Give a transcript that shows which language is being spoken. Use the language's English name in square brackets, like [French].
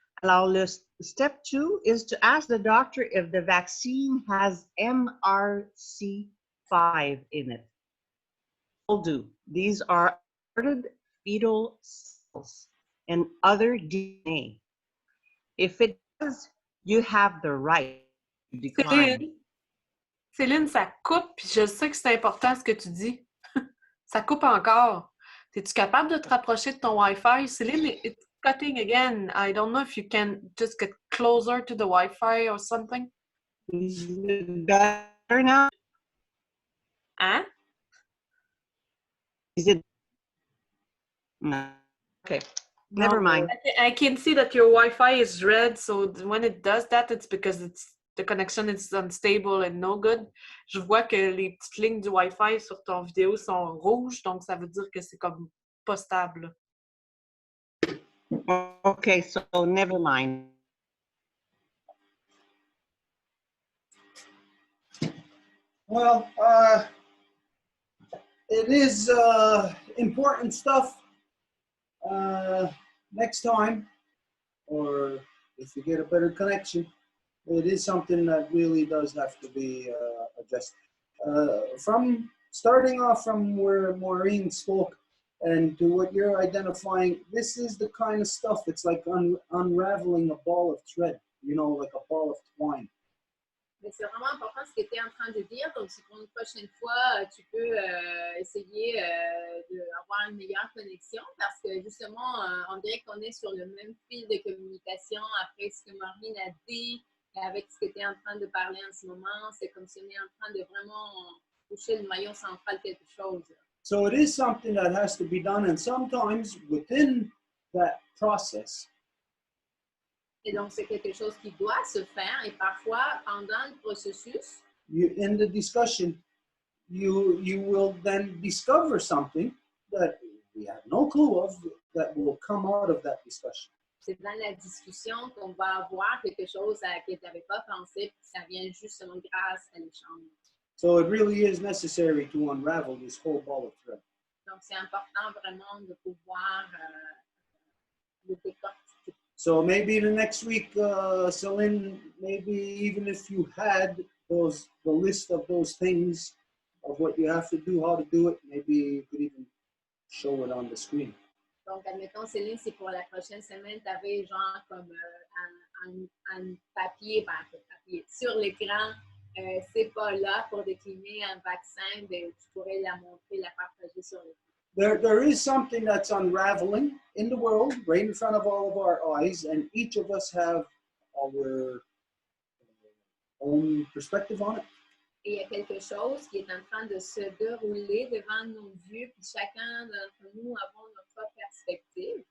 [French] Alors, le [English] step 2 is to ask the doctor if the vaccine has MRC5 in it. Will do. These are aborted fetal cells and other DNA. If it does, you have the right to decline. [French] Céline, ça coupe, puis je sais que c'est important ce que tu dis. Ça coupe encore. Es-tu capable de te rapprocher de ton Wi-Fi? [English] Céline, it's cutting again. I don't know if you can just get closer to the Wi-Fi or something. Is it better now? Hein? Is it? No. Okay. Never mind. I can see that your Wi-Fi is red, so when it does that, it's because the connection is unstable and no good. [French] Je vois que les petites lignes du Wi-Fi sur ton vidéo sont rouges, donc ça veut dire que c'est comme pas stable. [English] Okay, so never mind. Well, it is important stuff. Next time, or if you get a better connection, it is something that really does have to be addressed. From starting off from where Maureen spoke and to what you're identifying, this is the kind of stuff, it's like unraveling a ball of thread, you know, like a ball of twine. [French] Mais c'est vraiment important ce que tu es en train de dire. Donc, si pour une prochaine fois, tu peux essayer d'avoir une meilleure connexion parce que justement, on dirait qu'on est sur le même fil de communication après ce que Maureen a dit et avec ce que tu es en train de parler en ce moment. C'est comme si on est en train de vraiment toucher le maillon central de quelque chose. [English] So it is something that has to be done, and sometimes within that process, [French] Et donc, c'est quelque chose qui doit se faire. Et parfois, pendant le processus, [English] in the discussion, you will then discover something that we have no clue of that will come out of that discussion. [French] c'est dans la discussion qu'on va avoir quelque chose à laquelle tu n'avais pas pensé, puis ça vient justement grâce à l'échange. [English] So it really is necessary to unravel this whole ball of thread. [French] Donc, c'est important vraiment de pouvoir le décortiquer. [English] So maybe the next week, Celine, maybe even if you had the list of those things of what you have to do, how to do it, maybe you could even show it on the screen. [French] Donc, admettons, Céline, si pour la prochaine semaine, tu avais genre comme un papier, ben, un papier sur l'écran, c'est pas là pour décliner un vaccin, ben, tu pourrais la montrer, la partager sur l'écran. [English] There is something that's unraveling in the world right in front of all of our eyes, and each of us have our own perspective on it. [French] Et il y a quelque chose qui est en train de se dérouler devant nos yeux, puis chacun d'entre nous avons notre perspective.